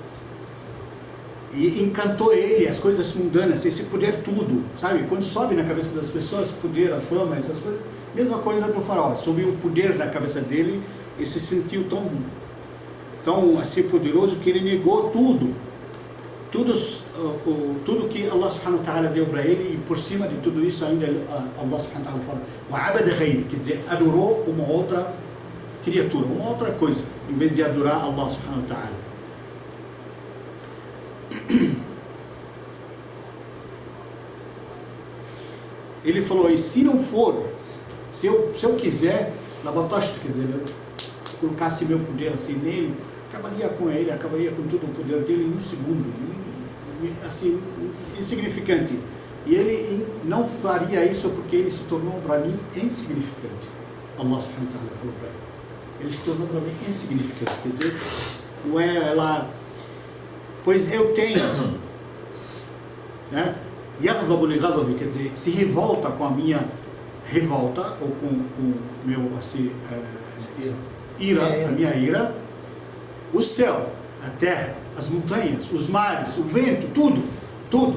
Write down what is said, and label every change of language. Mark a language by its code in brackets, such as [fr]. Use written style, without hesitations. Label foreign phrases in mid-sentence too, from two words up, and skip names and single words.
[pt] E encantou ele as coisas mundanas, esse poder tudo, sabe? Quando sobe na cabeça das pessoas, poder, a fama, essas coisas, mesma coisa do faraó, subiu o poder na cabeça dele e se sentiu tão assim poderoso que ele negou tudo que [ar] الله سبحانه وتعالى [pt] deu para ele, e por cima de tudo isso ainda [ar] الله سبحانه وتعالى [pt] fala [ar] وَعَبَدَ غَيْرِ, [pt] quer dizer, adorou uma outra criatura, uma outra coisa, em vez de adorar [ar] الله سبحانه وتعالى. [pt] Ele falou, e se não for, se eu quiser, Labatoshto, quer dizer, eu colocasse meu poder assim nele, acabaria com ele, acabaria com todo o poder dele em um segundo, assim, insignificante. E ele não faria isso porque ele se tornou para mim insignificante. [ar] الله سبحانه وتعالى [pt] falou para ele. Ele se tornou para mim insignificante, quer dizer, não é lá, pois eu tenho, né? [ar] يغضب لغضبي, [pt] quer dizer, se revolta com a minha revolta, ou com meu, assim, ira, a minha ira, o céu, a terra, as montanhas, os mares, o vento, tudo.